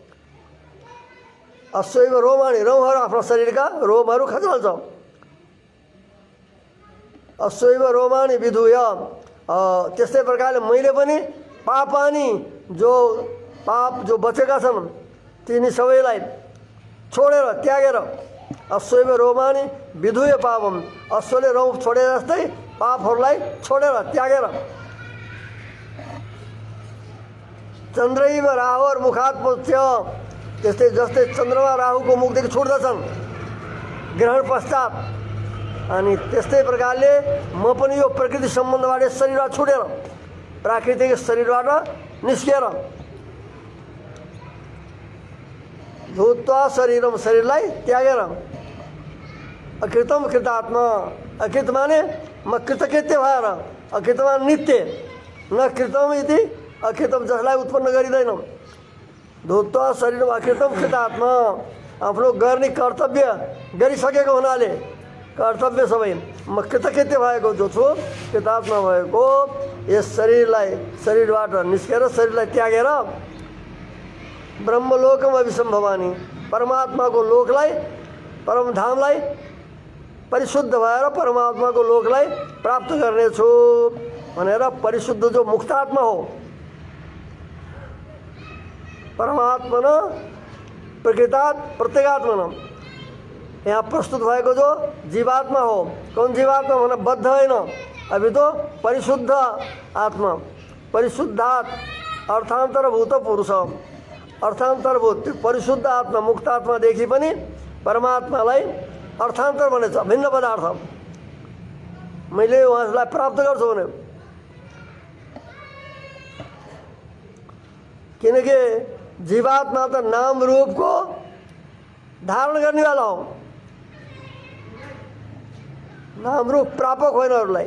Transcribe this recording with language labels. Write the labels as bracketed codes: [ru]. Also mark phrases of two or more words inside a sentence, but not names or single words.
[sa] अश्वैव रोमाणि, [ne] रौँहरू आफ्नो शरीरका रोमहरू खचाल्छ। [sa] अश्वैव रोमाणि विधुय, [ne] त्यस्तै प्रकारले मैले पनि पापानी जो पाप जो बचेका छन् तिनी सबैलाई छोडेर त्यागेर [sa] अश्वैव रोमाणि विधुय पापम, [ne] अश्वले रौँ छोडे जस्तै पापहरूलाई छोडेर त्यागेर [sa] चन्द्रैव राहु और मुखात् प्रमुच्य, [ne] त्यस्तै जस्तै चन्द्रमा राहुको मुखदेखि छुट्दछन् ग्रहण पश्चात, अनि त्यस्तै प्रकारले म पनि यो प्रकृति सम्बन्धबाट शरीरबाट छुटेर प्राकृतिक शरीरबाट निस्केर [sa] धूत्वा शरीरम, [ne] शरीरलाई त्यागेर [sa] अकृतम कृतात्मा, [ne] अकृत माने म कृतकृत्य भएर, अकृत माने नित्य, [sa] न कृतम इति अकृतम [ne] जसलाई उत्पन्न गरिँदैन। [sa] धूत्वा शरीरम अकृतम कृतात्मा, [ne] आफ्नो गर्ने कर्तव्य गरिसकेको हुनाले कर्तव्य सबै म कृतकृत्य भएको जो छु, कृतात्मा भएको यस शरीरलाई शरीरबाट निस्केर शरीरलाई त्यागेर [sa] ब्रह्मलोकम अभिसंभवानी, [ne] परमात्माको लोकलाई परमधामलाई परिशुद्ध भएर परमात्माको लोकलाई प्राप्त गर्नेछु भनेर परिशुद्ध जो मुक्तात्मा हो, [sa] परमात्मन प्रकृतात् प्रत्यगात्मन, [ne] यहाँ प्रस्तुत भएको जो जीवात्मा हो, कौन जीवात्मा भने बद्ध होइन, [hi] अभी तो परिशुद्ध आत्मा, [sa] परिशुद्धात् अर्थान्तरभूत पुरुष, [ne] अर्थान्तरभूत परिशुद्ध आत्मा मुक्त आत्मादेखि पनि परमात्मालाई अर्थान्तर भनेछ, भिन्न पदार्थ। मैले उहाँलाई प्राप्त गर्छु भने, किनकि जीवात्मा त नाम रूपको धारण गर्नेवाला हो, नाम रूप प्रापक होइन अरूलाई।